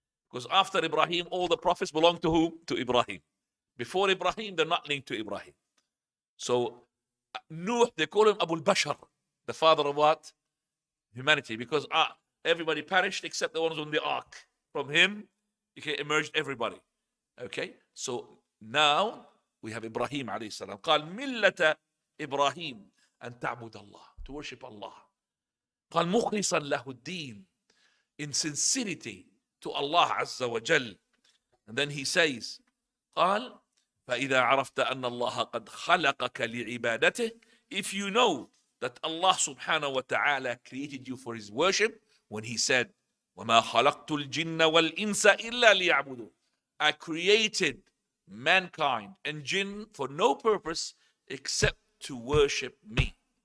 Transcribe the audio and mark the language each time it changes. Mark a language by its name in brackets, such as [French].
[English] Because after Ibrahim, all the prophets belong to whom? To Ibrahim. Before Ibrahim, they're not linked to Ibrahim. So Nuh, they call him Abu al-Bashar, the father of what? Humanity. Because everybody perished except the ones on the ark. From him, Okay, emerged everybody. Okay, so now we have Ibrahim alayhi salam. [Arabic] قال ملة إبراهيم أن تعبد الله, [English] to worship Allah. [Arabic] قال مخلصا له الدين, [English] in sincerity to Allah [Arabic] عز وجل. [English] And then he says, [Arabic] قال فإذا عرفت أن الله قد خلقك لعبادته, [English] if you know that Allah subhanahu wa ta'ala created you for his worship, when he said [Arabic] وما خلقت الجن والإنس إلا ليعبدون, [English] I created mankind and jinn for no purpose except to worship me.